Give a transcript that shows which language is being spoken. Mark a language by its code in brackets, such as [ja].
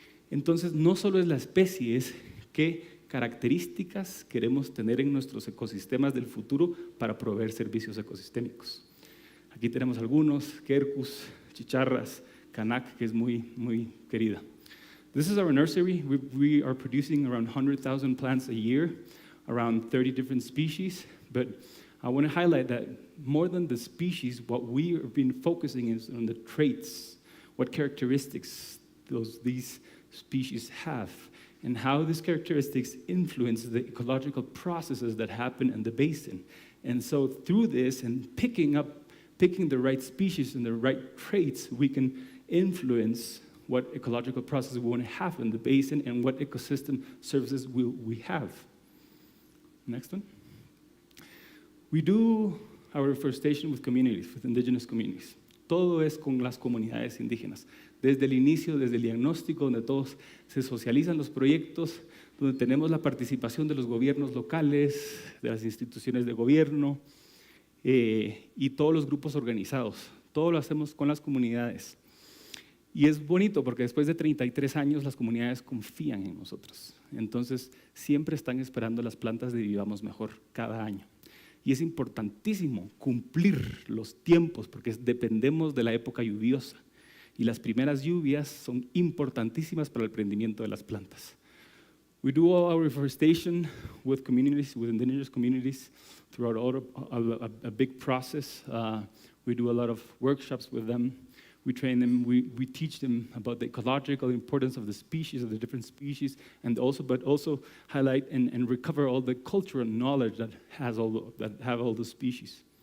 [es] Entonces, no solo es la especie, es qué características queremos tener en nuestros ecosistemas del futuro para proveer servicios ecosistémicos. Aquí tenemos algunos, quercus, chicharras, canac, que es muy querida. [en] This is our nursery. We are producing around 100,000 plants a year, around 30 different species, but I want to highlight that more than the species, what we have been focusing is on the traits, what characteristics these species have, and how these characteristics influence the ecological processes that happen in the basin. And so through this and picking the right species and the right traits, we can influence what ecological processes we want to have in the basin and what ecosystem services will we have. Next one. We do our reforestation with communities, with indigenous communities. [es] Todo es con las comunidades indígenas. Desde el inicio, desde el diagnóstico, donde todos se socializan los proyectos, donde tenemos la participación de los gobiernos locales, de las instituciones de gobierno y todos los grupos organizados. Todo lo hacemos con las comunidades. Y es bonito porque después de 33 años las comunidades confían en nosotros. Entonces, siempre están esperando las plantas de Vivamos Mejor cada año. Y es importantísimo cumplir los tiempos porque dependemos de la época lluviosa. Y las primeras lluvias son importantísimas para el rendimiento de las plantas. [en] We do all our reforestation with communities, with indigenous communities, throughout a big process. We do a lot of workshops with them. We train them, we teach them about the ecological importance of the species, of the different species, but also highlight and recover all the cultural knowledge that have all the species.